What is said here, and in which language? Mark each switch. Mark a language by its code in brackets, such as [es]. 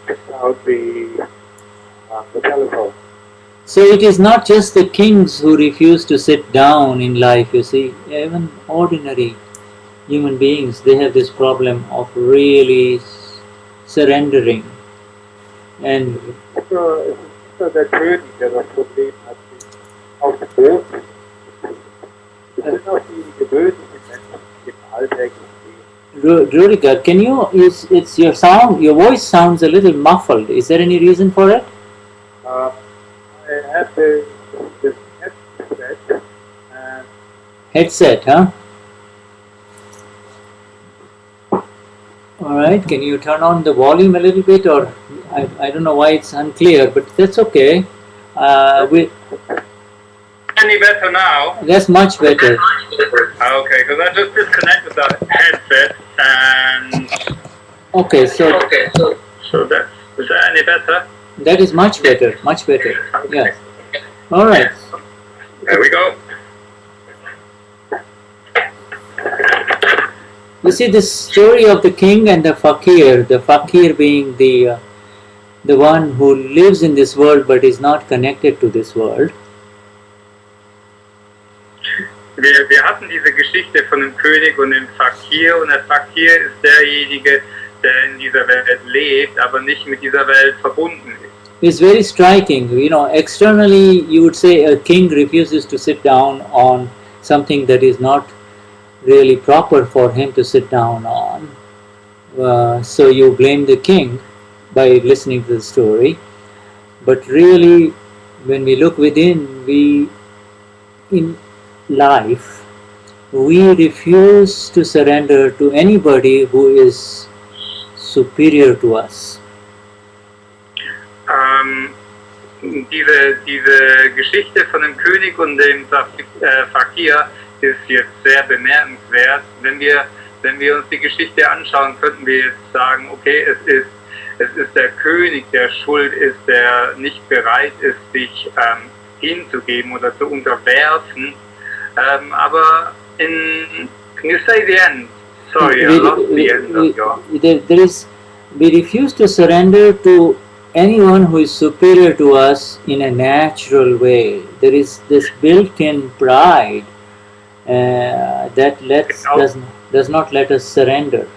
[en] Now the telephone. So it is not just the kings who refuse to sit down in life, you see. Even ordinary human beings, they have this problem of really surrendering. And [de] So der König, der das Problem hat, auf dem Boot. Das sind auch die gewöhnlichen Menschen, die im Alltag stehen. [en] Rudiger, can you? It's your sound. Your voice sounds a little muffled. Is there any reason for it? I have this headset. Headset, huh? All right. Can you turn on the volume a little bit, or I don't know why it's unclear, but that's okay. Any better now? That's much better. Okay, because I just disconnected the headset and. Okay, so That is that any better? that is much better. Much better. Yeah. All right. There we go. You see this story of the king and the fakir being the one who lives in this world but is not connected to this world. [de] Wir hatten diese Geschichte von dem König und dem Fakir, und der Fakir ist derjenige, der in dieser Welt lebt, aber nicht mit dieser Welt verbunden ist. [en] It's very striking. You know, externally you would say a king refuses to sit down on something that is not really proper for him to sit down on. So you blame the king by listening to the story. But really, when we look within, in life, we refuse to surrender to anybody who is superior to us. [de] Diese Geschichte von dem König und dem Fakir ist jetzt sehr bemerkenswert. Wenn wir uns die Geschichte anschauen, könnten wir jetzt sagen, okay, es ist der König, der schuld ist, der nicht bereit ist, sich hinzugeben oder zu unterwerfen. Aber [en] can you say the end? Sorry, I lost the end of your... We refuse to surrender to anyone who is superior to us in a natural way. There is this built-in pride that does not let us surrender.